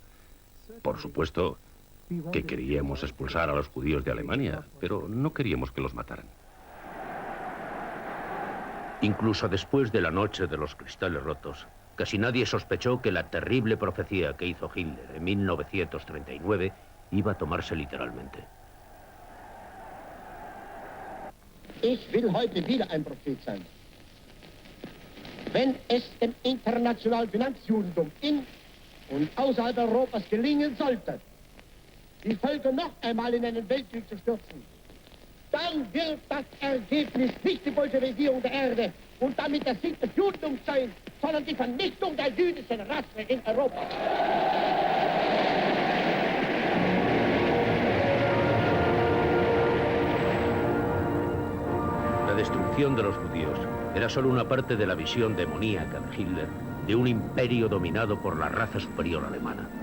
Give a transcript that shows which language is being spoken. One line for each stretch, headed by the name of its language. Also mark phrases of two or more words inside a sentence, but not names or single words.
Spanish: Por supuesto que queríamos expulsar a los judíos de Alemania, pero no queríamos que los mataran. Incluso después de la noche de los cristales rotos, casi nadie sospechó que la terrible profecía que hizo Hitler en 1939 iba a tomarse literalmente.
German: Ich will heute wieder ein Prophet sein. Wenn es dem internationalen Finanzjudentum in und außerhalb Europas gelingen sollte, die Völker noch einmal in einen Weltkrieg zu stürzen, dann wird das Ergebnis nicht die Bolschewisierung der Erde und damit der Sieg des Judentums sein, sondern die Vernichtung der jüdischen Rasse in Europa.
Spanish: La destrucción de los judíos era solo una parte de la visión demoníaca de Hitler de un imperio dominado por la raza superior alemana.